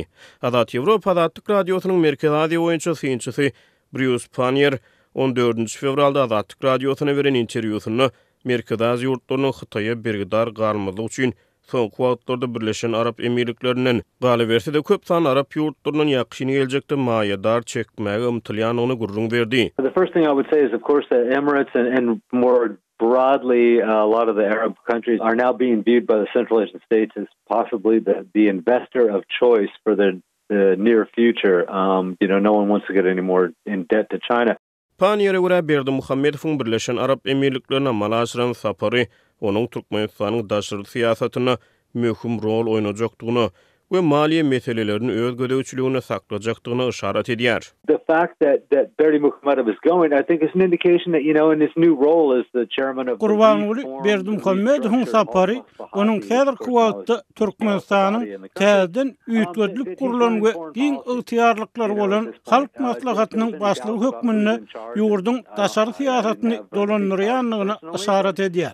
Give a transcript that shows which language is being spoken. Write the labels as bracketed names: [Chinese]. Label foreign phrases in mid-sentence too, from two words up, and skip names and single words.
[Turkmen] Azat Ýewropa Azatlyk radiosynyň merkez Aziýa boýunça synçysy Bruce Panier 14 fevralda Azatlyk radiosyna beren interwýusynda merkez Aziýa ýurtlarynyň Hytaýa bergidar galmalygy üçin soňky wagtlarda Birleşen Arap Emirliklerinden galy berse-de köp san Arap ýurtlarynyň ýakşyny geljekde maýadar çekmäge ymtylýanyny gurrun berdi. [English] The first thing I would say is, of course, that Emirates and more broadly, a lot of the Arab countries are now being viewed by the Central Asian states as possibly the investor of choice for the near future. No one wants to get any more in debt to China. [Turkmen] Paniyere göre Berdimuhammedowyň Birleşen Arap Emirliklerine amala aşyran sapary onuň Türkmenistanyň daşary siýasatyna möhüm rol oýnajakdygyny we maliýe meselelerini öz gödäwçiligine saklajakdygyny işaret edýär. [English] The fact that Berdimuhammedow is going, I think, is an indication that, in his new role as the chairman of [Turkmen] Gurbanuly Berdimuhammedowyň sapary onuň häzirki wagtda Türkmenistanyň täzeden üýtgedlik gurulan we giň ygtyýarlyklary bolan halk maslahatynyň başlygy hökmünde ýurdun daşary siýasatyny dolandyrýanlygyna işaret edýär.